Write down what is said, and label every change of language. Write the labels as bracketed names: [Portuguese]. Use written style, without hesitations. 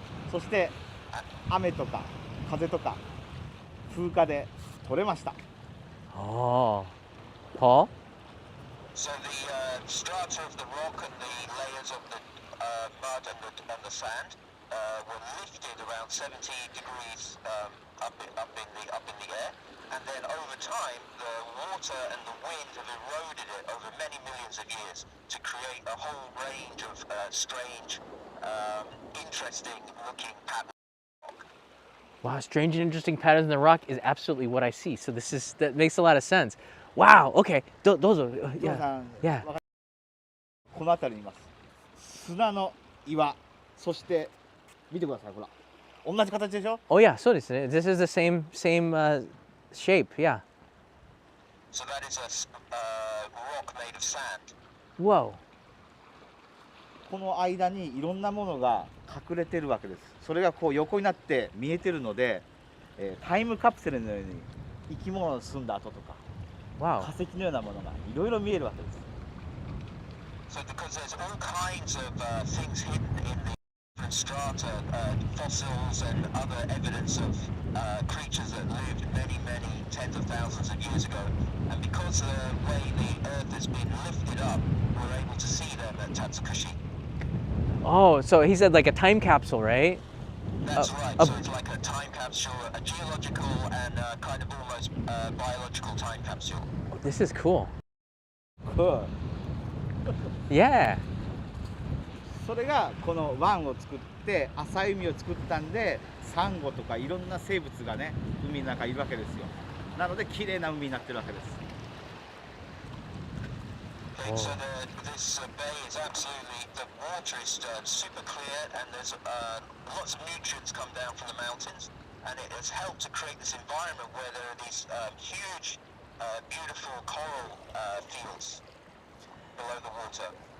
[Japanese] そして雨とか風とか風化で取れました。 [English] Oh. Paul? So the strata of the rock and the layers of the mud and the sand were lifted around 70 degrees up in the air, and then over time the water and the wind have eroded it over many millions of years to create a whole range of strange, interesting looking patterns. Wow, strange and interesting patterns in the rock is absolutely what I see. So that makes a lot of sense. Wow. Okay. Those are yeah. Yeah. [Japanese] この辺りにいます。砂の岩、そして見てください。ほら、同じ形でしょ？ [English] Oh yeah. So this is the same shape. Yeah. So that is a rock made of sand. Whoa. [Japanese] この間にいろんなものが隠れてるわけです。それがこう横になって見えてるので、タイムカプセルのように生き物の住んだ跡とか、 [English] Wow. [Japanese] 化石のようなものがいろいろ見えるわけです。 [English] So because there's all kinds of things hidden in the different strata, fossils and other evidence of creatures that lived many, many tens of thousands of years ago. And because the way the Earth has been lifted up, we're able to see them at Tatsukushi. Oh, so he said like a time capsule, right? That's right. So it's like a time capsule, a geological and kind of almost biological time capsule. This is cool. Cool. Yeah. [Japanese] それがこの湾を作って浅い海を作ったんで、サンゴとかいろんな生物がね、海の中にいるわけですよ。なので綺麗な海になってるわけです。 [English] So this bay is absolutely, the water is super clear, and there's lots of nutrients come down from the mountains, and it has helped to create this environment where there are these huge, beautiful coral fields below the water.